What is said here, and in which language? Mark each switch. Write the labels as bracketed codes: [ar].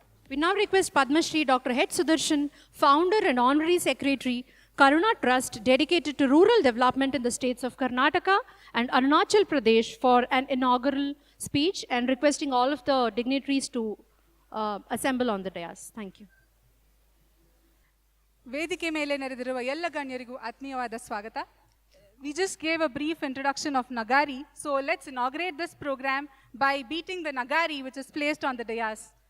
[en] We now request Padma Shri Dr. H. Sudarshan, founder and honorary secretary, Karuna Trust, dedicated to rural development in the states of Karnataka and Arunachal Pradesh, for an inaugural speech, and requesting all of the dignitaries to assemble on the dais. Thank you. [kn] ವೇದಿಕೆ ಮೇಲೆ ನೆರೆದಿರುವ ಎಲ್ಲ ಗಣ್ಯರಿಗೂ ಆತ್ಮೀಯವಾದ ಸ್ವಾಗತ. [en] We just gave a brief introduction of Nagari, so let's inaugurate this program by beating the Nagari which is placed on the dais.